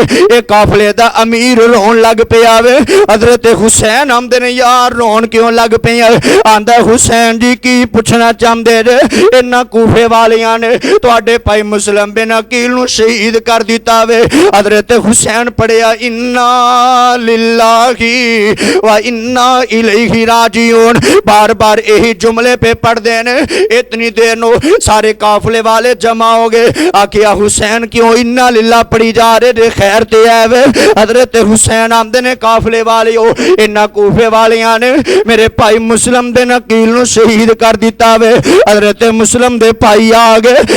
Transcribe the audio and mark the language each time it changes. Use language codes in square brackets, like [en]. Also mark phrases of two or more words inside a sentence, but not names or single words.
[pa] یہ قافلے دا امیر رون لگ پیا وے۔ حضرت حسین آندے نیں یار رون کیوں لگ پے? آندا حسین جی کی پچھنا چاہتے جے، انہاں کوفے والیاں نے تہاڈے بھائی مسلم بن عقیل نوں شہید کر دتا وے. حضرت حسین پڑھیا [ar] إنا لله وإنا إليه راجعون, [pa] بار بار یہی جملے پے پڑھتے نیں. اتنی دیر نوں سارے قافلے والے جمع ہو گئے. آکھیا حسین کیوں [ar] إنا لله [pa] پڑھی جا رہے جے، خیر تے ہے وے. حضرت حسین آندے نیں قافلے والے ہو انہاں کوفے والیاں نے میرے بھائی مسلم بن عقیل نوں شہید کر دتا وے. حضرت مسلم دے بھائی آ گئے.